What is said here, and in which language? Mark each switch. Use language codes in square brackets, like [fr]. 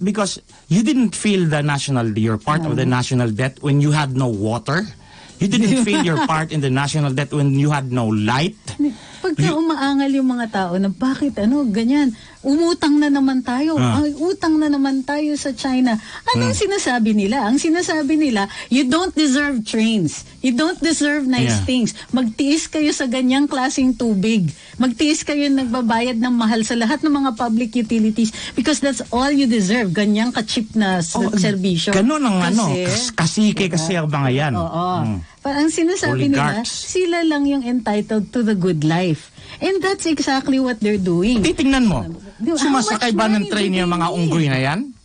[en] Because you didn't feel you're part of the national debt when you had no water. You didn't feel your part in the national debt when you had no light. [tl] Pagka umaangal yung mga tao na bakit ganyan, umutang na naman tayo. Ay, utang na naman tayo sa China. Anong sinasabi nila? [en] Ang sinasabi nila, you don't deserve trains. You don't deserve nice things. [tl] Magtiis kayo sa ganyang klaseng tubig. Magtiis kayo nagbabayad ng mahal sa lahat ng mga public utilities because that's all you deserve. Ganyang ka-cheap na serbisyo. Ganun ang kasike kasi ang mga yan. Oo. Parang sinasabi nila, sila lang yung entitled to the good life. [en] And that's exactly what they're doing. [tl] Titingnan mo, sumasakay ba ng train yung mga unggoy na yan?